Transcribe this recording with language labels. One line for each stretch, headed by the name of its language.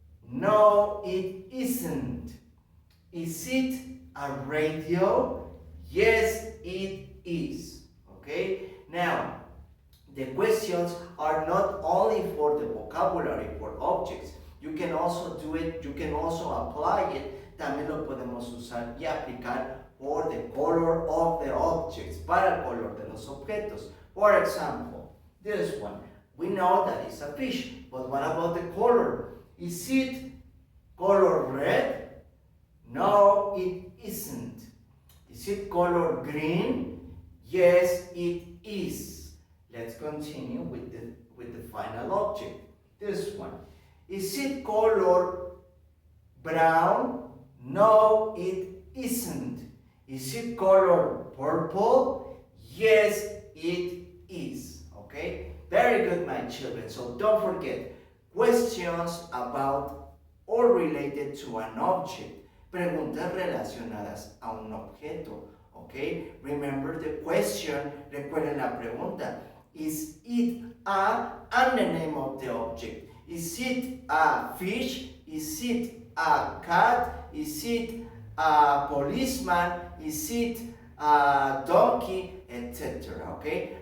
English: No, it isn't. Is it a radio? Yes, it is. Okay? Now, the questions are not only for the vocabulary, for objects. You can also do it, you can also apply it.
Spanish: También lo podemos usar y aplicar por
English: the color of the objects,
Spanish: para el color de los objetos.
English: For example, this one. We know that it's a fish, but what about the color? Is it color red? No, it isn't. Is it color green? Yes, it is. Let's continue with the final object. This one. Is it color brown? No, it isn't. Is it color purple? Yes, it is. Okay? Very good, my children. So don't forget, questions about or related to an object.
Spanish: Preguntas relacionadas a un objeto.
English: Okay? Remember the question.
Spanish: Recuerden la pregunta.
English: Is it a, and the name of the object. Is it a fish? Is it a cat? Is it a policeman? Is it a donkey? Etc. Okay?